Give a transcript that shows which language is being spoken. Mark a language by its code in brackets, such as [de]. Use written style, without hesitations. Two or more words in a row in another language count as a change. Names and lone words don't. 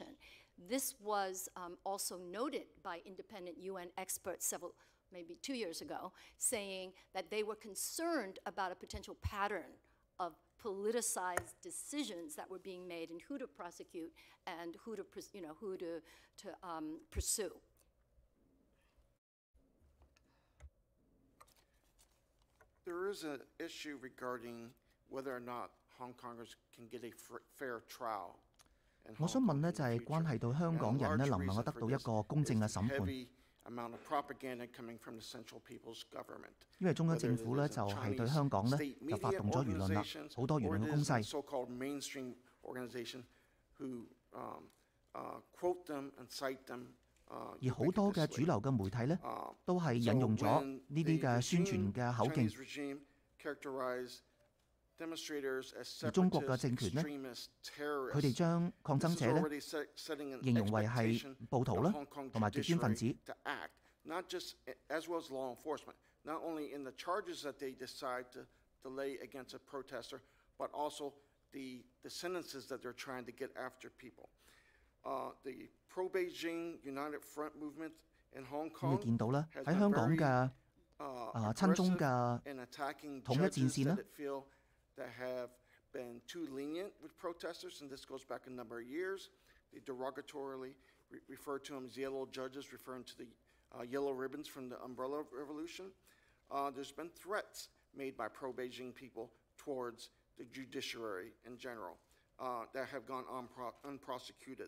[en] This was also noted by independent UN experts maybe 2 years ago, saying that they were concerned about a potential pattern of politicized decisions that were being made and who to prosecute and who to pursue. There is an issue regarding whether or not Hong Kongers can get a fair trial. [yue] 我想問呢，就係關係到香港人呢能唔能夠得到一個公正嘅審判？因為中央政府呢就係對香港呢就發動咗輿論啦，好多輿論嘅攻勢。而好多嘅主流嘅媒體呢，都係引用咗呢啲嘅宣傳嘅口徑。而中國嘅政權呢，佢哋將抗爭者呢形容為係暴徒啦，同埋極端分子。 [en] Not only in the charges that they decide to lay against a protester, but also the sentences that they're trying to get after people. The pro-Beijing United Front movement in Hong Kong [yue] 你見到啦，喺香港嘅親中嘅統一戰線啦。 [en] That have been too lenient with protesters, and this goes back a number of years. They derogatorily refer to them as yellow judges, referring to the yellow ribbons from the Umbrella Revolution. There's been threats made by pro-Beijing people towards the judiciary in general that have gone unprosecuted.